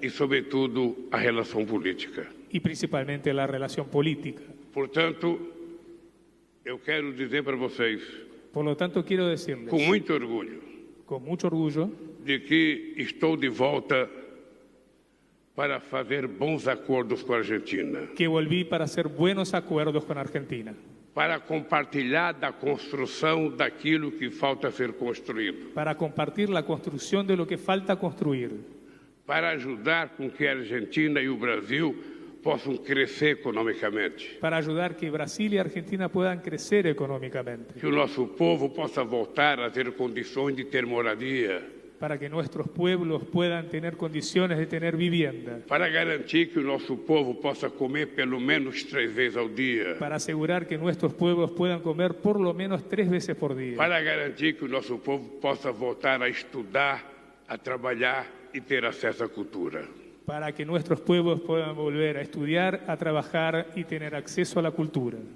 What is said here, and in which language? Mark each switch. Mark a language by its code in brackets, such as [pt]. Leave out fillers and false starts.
[pt] e, sobretudo, a relação política. [es] y principalmente la relación política. [pt] Portanto, eu quero dizer para vocês, [es] Por lo tanto, quiero decirles, [pt] com muito orgulho, [es] con mucho orgullo, [pt] de que estou de volta para fazer bons acordos com a Argentina, [es] que volví para hacer buenos acuerdos con Argentina, [pt] para compartilhar da construção daquilo que falta ser construído, [es] para compartir la construcción de lo que falta construir, [pt] para ajudar com que a Argentina e o Brasil possam crescer economicamente, [es] para ayudar que Brasil y Argentina puedan crecer económicamente, [pt] que o nosso povo possa voltar a ter condições de ter moradia, [es] para que nuestros pueblos puedan tener condiciones de tener vivienda, [pt] para garantir que o nosso povo possa comer pelo menos 3 vezes ao dia, [es] para asegurar que nuestros pueblos puedan comer por lo menos 3 veces por día, [pt] para garantir que o nosso povo possa voltar a estudar, a trabalhar e ter acesso à cultura. [es] para que nuestros pueblos puedan volver a estudiar, a trabajar y tener acceso a la cultura.